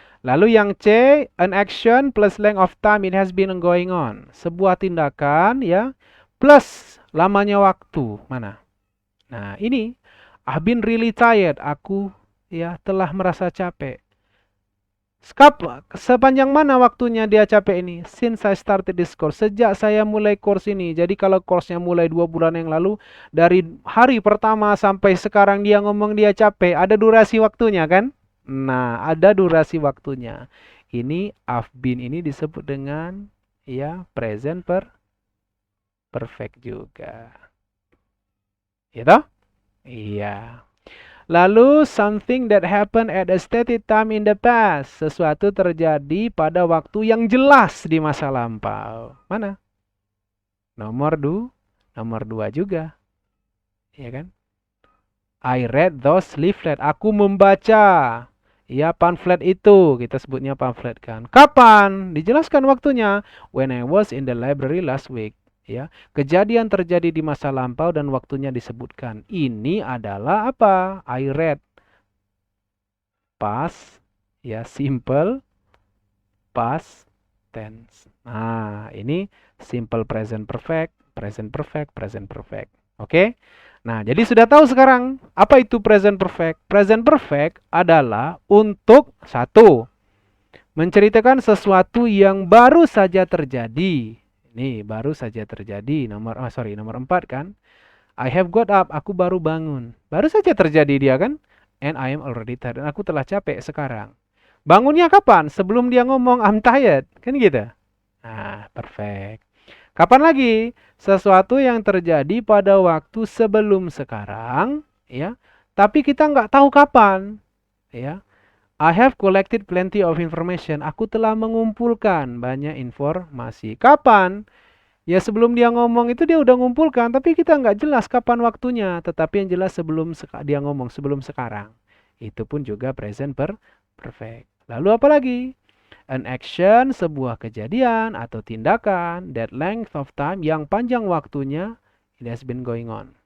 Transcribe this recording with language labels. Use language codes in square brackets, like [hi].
[id] Lalu yang C, [en] an action plus length of time it has been going on. [id] Sebuah tindakan ya plus lamanya waktu. Mana? Nah, ini [en] I've been really tired. [id] Aku ya telah merasa capek. Sepanjang mana waktunya dia capek ini? [en] Since I started this course. [id] Sejak saya mulai course ini. Jadi kalau course-nya mulai 2 bulan yang lalu, dari hari pertama sampai sekarang dia ngomong dia capek, ada durasi waktunya kan? Nah, ada durasi waktunya. Ini [en] I've been [id] ini disebut dengan ya present perfect juga. Gitu? Iya. [en] Lalu something that happened at a stated time in the past. [id] Sesuatu terjadi pada waktu yang jelas di masa lampau. Mana? Nomor 2 juga. Iya kan? [en] I read those leaflet. [id] Aku membaca ya pamflet itu. Kita sebutnya pamflet kan. Kapan? Dijelaskan waktunya. [en] When I was in the library last week. [id] Ya, kejadian terjadi di masa lampau dan waktunya disebutkan. Ini adalah apa? [en] I read. [id] Past, ya simple past tense. Nah, ini simple present perfect, present perfect, present perfect. Oke? Nah, jadi sudah tahu sekarang apa itu present perfect? Present perfect adalah untuk 1, menceritakan sesuatu yang baru saja terjadi. Nih, baru saja terjadi. Nomor 4 kan. [en] I have got up. [id] Aku baru bangun. Baru saja terjadi dia kan. [en] And I am already tired. [id] Dan aku telah capek sekarang. Bangunnya kapan? Sebelum dia ngomong [en] I'm tired. [id] Kan gitu. Nah, perfect. Kapan lagi? Sesuatu yang terjadi pada waktu sebelum sekarang, ya. Tapi kita nggak tahu kapan, ya. [en] I have collected plenty of information. [id] Aku telah mengumpulkan banyak informasi. Kapan? Ya sebelum dia ngomong itu dia udah ngumpulkan, tapi kita nggak jelas kapan waktunya. Tetapi yang jelas sebelum dia ngomong, sebelum sekarang. Itu pun juga present perfect. Lalu apa lagi? [en] An action, [id] sebuah kejadian atau tindakan, [en] that length of time, [id] yang panjang waktunya, [en] it has been going on.